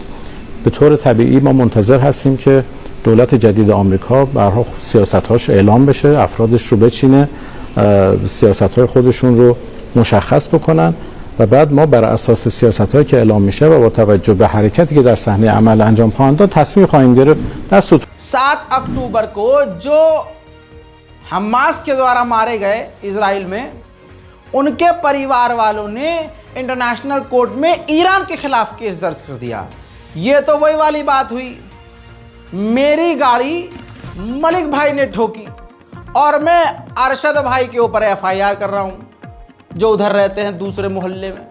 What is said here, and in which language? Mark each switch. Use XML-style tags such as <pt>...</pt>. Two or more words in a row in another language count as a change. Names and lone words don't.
<fa>به طور طبیعی ما منتظر هستیم که دولت جدید آمریکا به هر حال سیاست‌هاش اعلام بشه، افرادش رو بچینه، سیاست‌های خودشون رو مشخص بکنن و بعد ما بر اساس سیاست‌هایی که اعلام میشه و با توجه به حرکتی که در صحنه عمل انجام خواهند داد تصمیم خواهیم گرفت. در</fa> <hi>7 अक्टूबर को जो हमास के द्वारा मारे गए इजराइल में, उनके परिवार वालों ने</hi> <en>International Court</en> <hi>में ईरान के खिलाफ केस दर्ज कर दिया। ये तो वही वाली बात हुई, मेरी गाड़ी मलिक भाई ने ठोकी और मैं अरशद भाई के ऊपर एफआईआर कर रहा हूं जो उधर रहते हैं दूसरे मोहल्ले में।</hi>